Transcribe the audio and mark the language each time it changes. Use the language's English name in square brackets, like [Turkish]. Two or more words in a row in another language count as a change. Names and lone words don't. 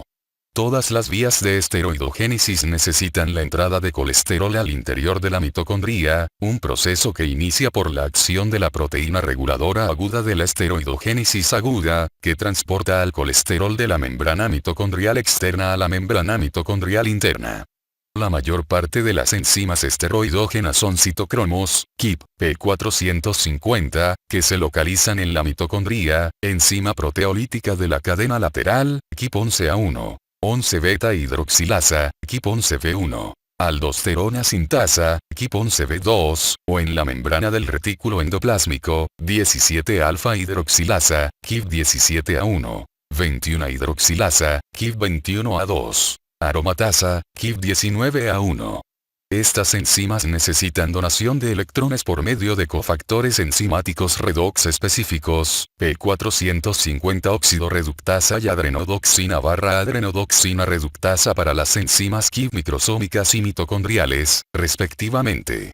[Spanish] Todas las vías de esteroidogénesis necesitan la entrada de colesterol al interior de la mitocondria, un proceso que inicia por la acción de la proteína reguladora aguda de la esteroidogénesis aguda, que transporta al colesterol de la membrana mitocondrial externa a la membrana mitocondrial interna. La mayor parte de las enzimas esteroidógenas son citocromos, KIP, P450, que se localizan en la mitocondria, enzima proteolítica de la cadena lateral, KIP11A1. 11-beta hidroxilasa, KIP11B1. Aldosterona sintasa, KIP11B2, o en la membrana del retículo endoplásmico, 17-alfa hidroxilasa, KIP17A1. 21 hidroxilasa, KIP21A2. Aromatasa, KIP19A1. Estas enzimas necesitan donación de electrones por medio de cofactores enzimáticos redox específicos, P450 óxido reductasa y adrenodoxina/adrenodoxina reductasa para las enzimas KIP microsómicas y mitocondriales, respectivamente.